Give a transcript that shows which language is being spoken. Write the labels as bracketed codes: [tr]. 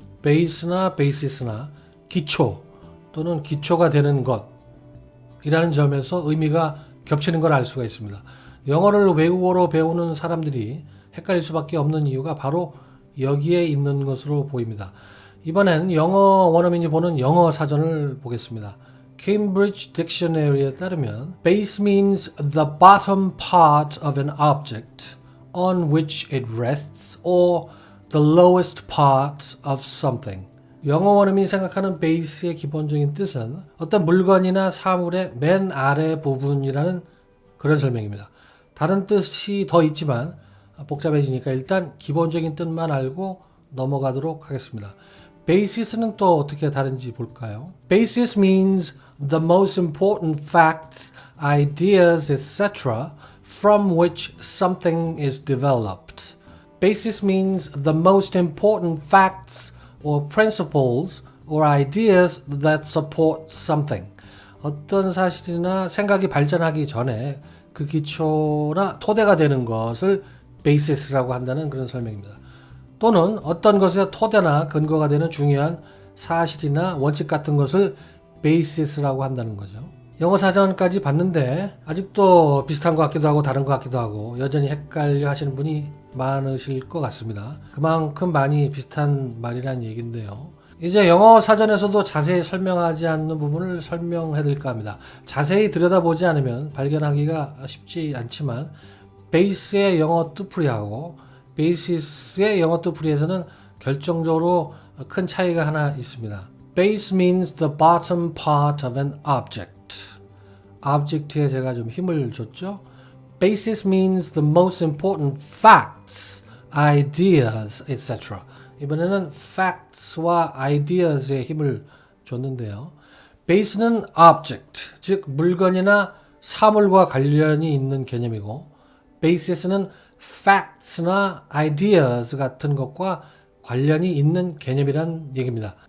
[ko] 베이스나 베이시스나 기초 또는 기초가 되는 것이라는 점에서 의미가 겹치는 걸 알 수가 있습니다. 영어를 외국어로 배우는 사람들이 헷갈릴 수밖에 없는 이유가 바로 여기에 있는 것으로 보입니다. 이번엔 영어 원어민이 보는 영어 사전을 보겠습니다. [en] Cambridge Dictionary에 [ko] 따르면 [en] Base means the bottom part of an object on which it rests or the lowest part of something. [ko] 영어 원어민이 생각하는 베이스의 기본적인 뜻은 어떤 물건이나 사물의 맨 아래 부분이라는 그런 설명입니다. 다른 뜻이 더 있지만 복잡해지니까 일단 기본적인 뜻만 알고 넘어가도록 하겠습니다. basis는 또 어떻게 다른지 볼까요? [en] Basis means the most important facts, ideas, etc. from which something is developed. Basis means the most important facts or principles or ideas that support something. [ko] 어떤 사실이나 생각이 발전하기 전에 그 기초나 토대가 되는 것을 basis라고 한다는 그런 설명입니다. 또는 어떤 것의 토대나 근거가 되는 중요한 사실이나 원칙 같은 것을 basis라고 한다는 거죠. 영어 사전까지 봤는데 아직도 비슷한 것 같기도 하고 다른 것 같기도 하고 여전히 헷갈려 하시는 분이 많으실 것 같습니다. 그만큼 많이 비슷한 말이란 얘기인데요. 이제 영어 사전에서도 자세히 설명하지 않는 부분을 설명해 드릴까 합니다. 자세히 들여다보지 않으면 발견하기가 쉽지 않지만 베이스의 영어 뜻풀이하고 베이시스의 영어 뜻풀이에서는 결정적으로 큰 차이가 하나 있습니다. [en] Base means the bottom part of an object. [ko] object에 제가 좀 힘을 줬죠. [en] Basis means the most important facts, ideas, etc. [ko] 이번에는 facts와 ideas에 힘을 줬는데요. base는 object, 즉 물건이나 사물과 관련이 있는 개념이고 basis는 facts나 ideas 같은 것과 관련이 있는 개념이란 얘기입니다.